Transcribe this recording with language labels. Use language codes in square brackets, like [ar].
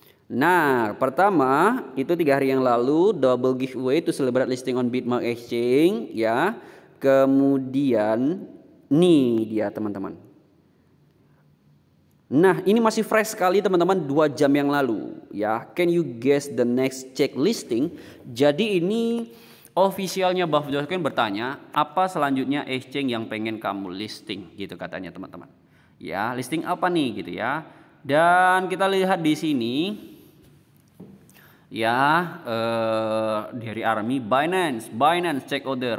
[id] Nah pertama itu 3 hari yang lalu [en] double giveaway to celebrate listing on Bitmark Exchange [id] ya. Kemudian nih dia teman-teman. Nah ini masih fresh sekali teman-teman, 2 jam yang lalu ya. [en] Can you guess the next check listing? [id] Jadi ini officialnya Buff Dogecoin bertanya apa selanjutnya exchange yang pengen kamu listing gitu katanya teman-teman. Ya listing apa nih gitu ya. Dan kita lihat di sini ya dari Army Binance check order.